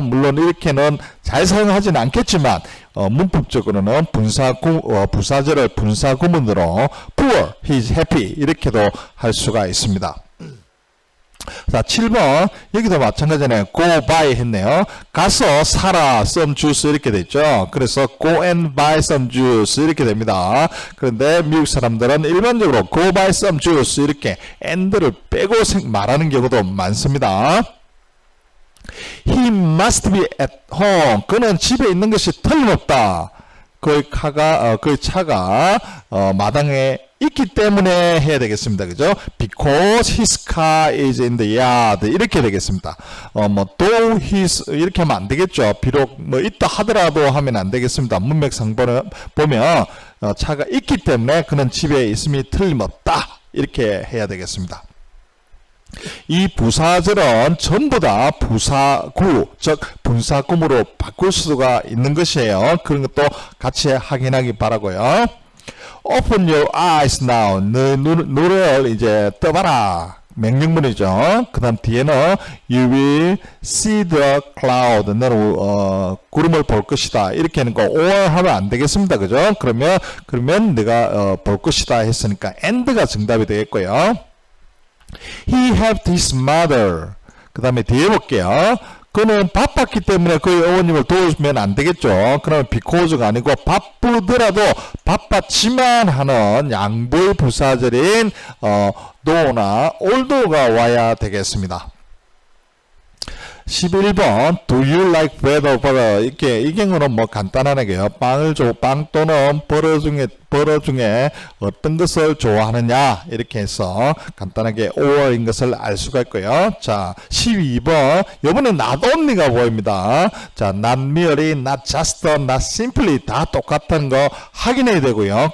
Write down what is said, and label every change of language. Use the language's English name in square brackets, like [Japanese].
[Korean] 물론 이렇게는 잘 사용하지는 않겠지만 문법적으로는 부사절을 분사 구문으로 [English] poor, he's happy [Korean] 이렇게도 할 수가 있습니다. 자, 7번 여기도 마찬가지네. go buy 했네요. 가서 사라 some juice 이렇게 됐죠. 그래서 [English] go and buy some juice [Korean] 이렇게 됩니다. 그런데 미국 사람들은 일반적으로 [English] go buy some juice [Korean] 이렇게 and를 빼고 말하는 경우도 많습니다. [English] He must be at home. [Korean] 그는 집에 있는 것이 틀림없다. 그의 차가 마당에 있기 때문에 해야 되겠습니다. 그죠? [English] Because his car is in the yard [Korean] 이렇게 되겠습니다. though his 이렇게 하면 안 되겠죠. 비록 있다 하더라도 하면 안 되겠습니다. 문맥상 보면 차가 있기 때문에 그는 집에 있음이 틀림없다 이렇게 해야 되겠습니다. 이 부사절은 전부 다 부사구, 즉 분사구문으로 바꿀 수가 있는 것이에요. 그런 것도 같이 확인하기 바라고요. [English] Open your eyes now. [Korean] 너 눈을 이제 떠봐라. 명령문이죠. 그 다음 뒤에는 [English] You will see the cloud. [Korean] 너는 구름을 볼 것이다. 이렇게 하는 거 or 하면 안 되겠습니다. 그죠? 그러면 내가 볼 것이다 했으니까 and가 정답이 되겠고요. [English] He helped his mother. [Korean] 그 다음에 뒤에 볼게요. 그는 바빴기 때문에 그 어머님을 도우면 안 되겠죠. 그러면 because가 아니고 바쁘더라도 바빴지만 하는 양보의 부사절인 no나 although가 와야 되겠습니다. [English] 11번 Do you like bread or butter? [Korean] 이렇게 이 경우는 뭐 간단하게요. 빵 또는 버터 중에 어떤 것을 좋아하느냐 이렇게 해서 간단하게 or인 것을 알 수가 있고요. 자 12번 이번엔 not only가 보입니다. 자 not merely, not just, not simply 다 똑같은 거 확인해야 되고요.